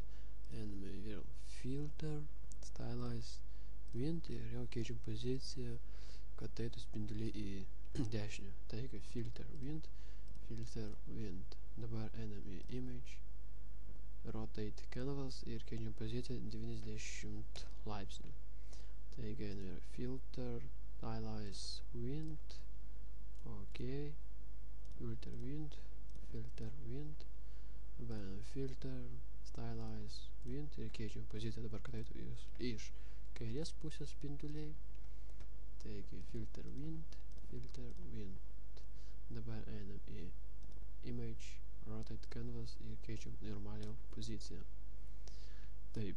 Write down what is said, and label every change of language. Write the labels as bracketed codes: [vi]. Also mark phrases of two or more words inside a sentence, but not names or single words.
[lt] Einame vėl Filter, Stylize, Wind ir jau keičiam poziciją, kad eitų spinduliai į dešinę. Taigi, Filter, Wind. Dabar einam į Image, Rotate Canvas ir keičiam poziciją 90 laipsnių. Taigi, einam į Filter, Stylize, Wind. OK. Filter, Wind. Dabar Filter, Stylize, Wind ir keičiam poziciją dabar, kad eitų iš kairės pusės spinduliai. Taigi, Filter, Wind. Dabar einam į Image, Rotate Canvas ir keičiam normalią poziciją. Taip.